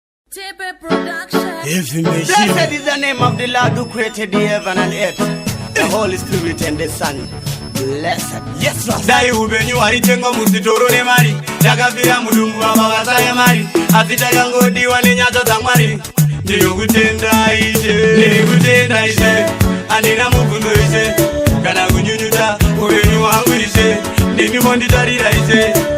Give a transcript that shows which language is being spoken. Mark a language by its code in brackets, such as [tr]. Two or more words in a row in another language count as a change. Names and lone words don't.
[en] Tipe Production. Heavy machine. Blessed is the name of the Lord who created the heaven and earth, the Holy Spirit and the Son. Blessed. Yes, Lord. [sn] Dai upenyu hwaitengwa muzvitoro nemari, takafira mudumbu baba vasaya mari, asi takangodiwa nenyasha dzaMwari. Ndinokutenda Ishe, ndinokutenda Ishe, handina mubvunzo Ishe, kana kunyunyuta upenyu hwangu Ishe, ndimi monditarira Ishe.